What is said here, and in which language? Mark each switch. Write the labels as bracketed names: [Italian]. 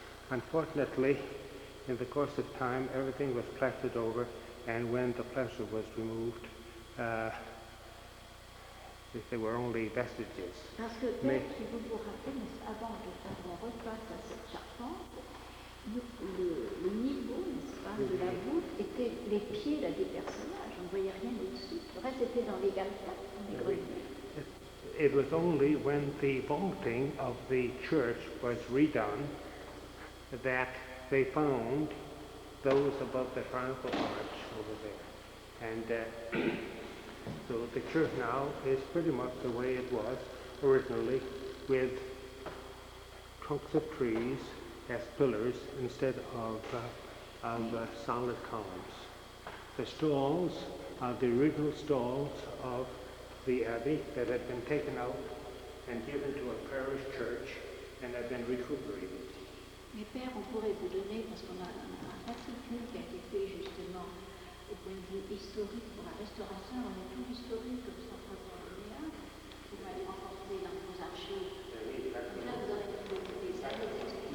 [English] Unfortunately, in the course of time, everything was plastered over, and when the plaster was removed, there were only vestiges. [French] Parce que, si vous vous rappelez, avant qu'on repasse à cette charpente, le niveau, n'est-ce pas, de la voûte était les pieds là, des personnages. On ne voyait rien au-dessus. Le reste était dans les galetas, dans les greniers. [English] It was only when the vaulting of the church was redone that they found those above the triumphal arch over there. And so the church now is pretty much the way it was originally, with trunks of trees as pillars instead of solid columns. The stalls are the original stalls of the Abbey that had been taken out and given to a parish church and have been recuperated. [French] Mais père, on pourrait vous donner, parce qu'on a un fascicule qui a été fait justement au point de vue historique pour la restauration, on a tout historique comme ça pour le vous m'allez rencontrer dans vos archives. Là, vous aurez trouvé ça, des explications.